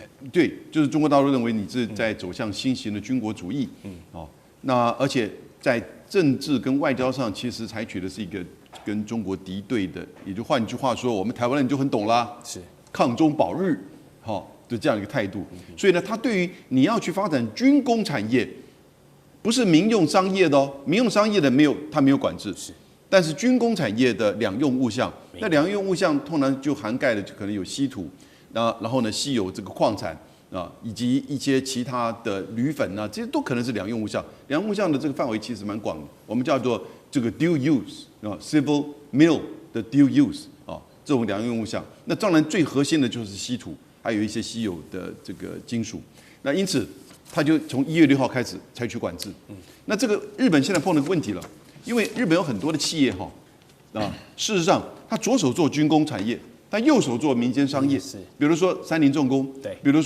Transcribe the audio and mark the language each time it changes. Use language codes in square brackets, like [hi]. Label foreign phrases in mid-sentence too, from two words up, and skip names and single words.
[zh] 對，就是中國大陸認為你是在走向新型的軍國主義。那而且在政治跟外交上，其實採取的是一個跟中國敵對的，也就換句話說，我們台灣人就很懂啦，是抗中保日，的這樣一個態度。所以呢，他對於你要去發展軍工產業，不是民用商業的民用商業的他沒有管制。是。但是軍工產業的两用物項，那两用物项通常就涵蓋了可能有稀土，然後呢稀有這個礦產以及一些其他的鋁粉這些都可能是两用物项。两用物项的這個範圍其實蠻廣的，我們叫做這個 [en] dual use civil mill [zh] 的 [en] dual use [zh] 這種兩用物項。那當然最核心的就是稀土，還有一些稀有的這個金屬。那因此，他就從1月6號開始採取管制。那這個日本現在碰到個問題了。因為日本有很多的企業事實上他左手做軍工產業，他右手做民間商業，比如說三菱重工，比如